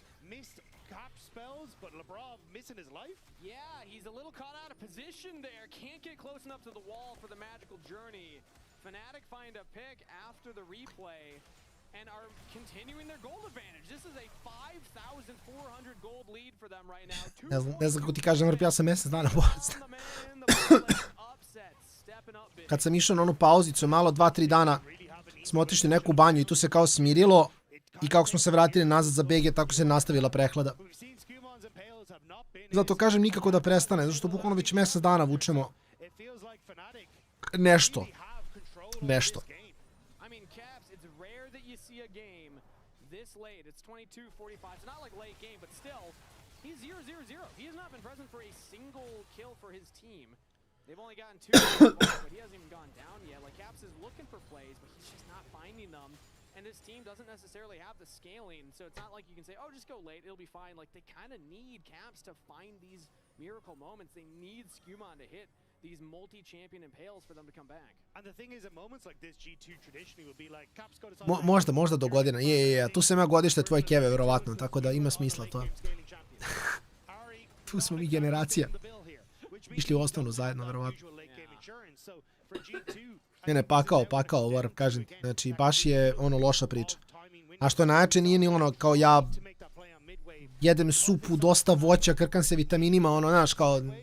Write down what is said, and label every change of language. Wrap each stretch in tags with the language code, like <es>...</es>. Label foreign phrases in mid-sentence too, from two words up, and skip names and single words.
<en>Missed cap spells, but Labrov missing his life? Yeah, he's a little caught out of position there. Can't get close enough to the wall for the magical journey. Fnatic find a pick after the replay and are continuing their gold advantage. This is a 5,400 gold lead for them right now.</en> <sr>Ne znam kako ti kažem, ja sam mjesec dana bolest. Kad sam išao na onu pauzicu, malo 2-3 dana smo otišli neku banju i tu se kao smirilo i kako smo se vratili nazad za BG, tako se nastavila prehlada. Zato kažem nikako da prestane, zato što bukvalno već mjesec dana vučemo nešto. Nešto.</sr> <en>This late, it's 22-45. It's not like late game, but still, he's 0-0-0. He has not been present for a single kill for his team. They've only gotten 2, but he hasn't even gone down yet. Like, Caps is looking for plays, but he's just not finding them. And his team doesn't necessarily have the scaling, so it's not like you can say, oh, just go late, it'll be fine. Like, they kind of need Caps to find these miracle moments. They need Skumon to hit these multi-champion impales for them to come back. And the thing is, at moments like this, G2 traditionally will be like, Caps go to</en> <sr>možda do godina. Je. Tu sam ja godište tvoje keve, verovatno, tako da ima smisla to. Tu smo mi generacija. Išli u osnovnu zajedno, verovatno. Ne, pakao, Vor, kažem ti. Znači, baš je ono loša priča. A što najjače nije ni ono, kao ja jedem supu, dosta voća, krkam se vitaminima, ono, znaš, kao...</sr>